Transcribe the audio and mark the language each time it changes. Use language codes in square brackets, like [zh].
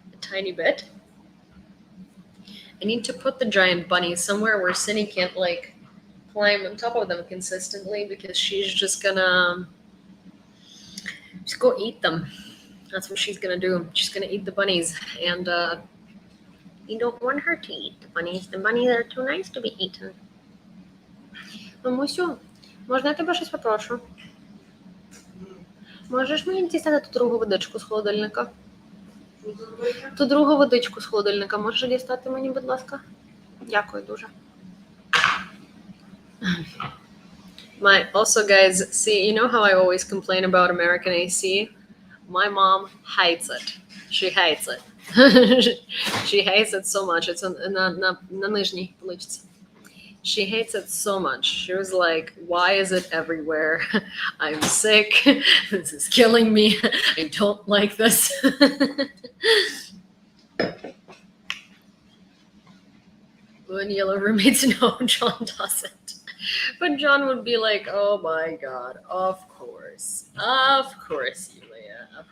[en] tiny bit. I need to put the giant bunnies somewhere where Cindy can't like climb on top of them consistently, because she's just gonna just go eat them. That's what she's gonna do. She's gonna eat the bunnies, and you don't want her to eat the bunnies. The bunnies are too nice to be eaten. [uk] Mamusiu, можна я тебе щось попрошу? Можеш мені дістати ту другу водичку з холодильника? Ту другу водичку з холодильника можеш дістати мені, будь ласка? Дякую дуже. [en] Also, guys, see, you know how I always complain about American AC? My mom hates it. She hates it. She hates it so much. It's [uk] на нижній поличці. [en] She hates it so much. She was like, why is it everywhere? I'm sick. This is killing me. I don't like this. Blue and yellow roommates? No, John doesn't. But John would be like, oh my God, of course, Yulia.